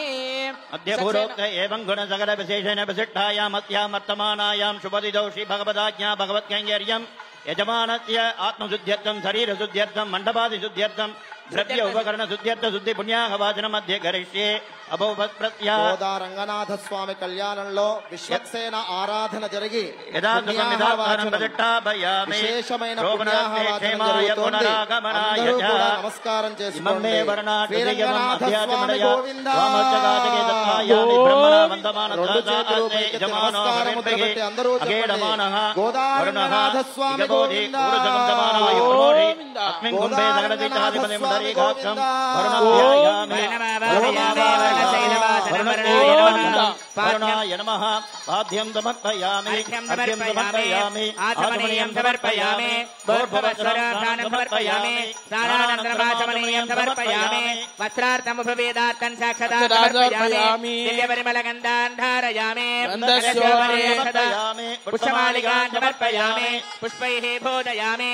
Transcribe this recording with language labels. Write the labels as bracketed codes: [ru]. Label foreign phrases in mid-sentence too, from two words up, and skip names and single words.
[sa] अद्य भूरोक्त एवं गुणसकल विशेषेण विशिष्टायाम् अस्यां वर्तमानायां शुभदिदौ श्री भगवदाज्ञा भगवत्कैङ्कर्यं यजमानस्य आत्मशुद्ध्यर्थं शरीरशुद्ध्यर्थं मण्डपादिशुद्ध्यर्थं द्रव्य उपकरण शुद्ध्यर्थ शुद्धि पुण्याहवाचन मध्य करिष्ये [te] గోదా రంగనాథ స్వామి కళ్యాణంలో విశ్వక్సేన ఆరాధన జరిగి విశేషమైన పుణ్యాహవాచనం జరుగుతోంది. అందరూ కూడా నమస్కారం చేసుకోండి. శ్రీరంగనాథ స్వామి గోవింద. రెండు చేతులు పైకెత్తి నమస్కారం ముద్ర పెట్టి అందరూ చెప్పండి. గోదా రంగనాథ స్వామి గోవింద. [sa] वरुणाय नमः पाद्यं समर्पयामि अर्घ्यं समर्पयामि आचमनीयं समर्पयामि भूर्भुवस्सुवः समर्पयामि स्नानानन्तरमाचमनीयं समर्पयामि वस्त्रार्थमुपवेदार्थं साक्षतां समर्पयामि दिव्यपरिमलगन्धान् धारयामि पुष्पमालिकान् समर्पयामि पुष्पैः पूजयामि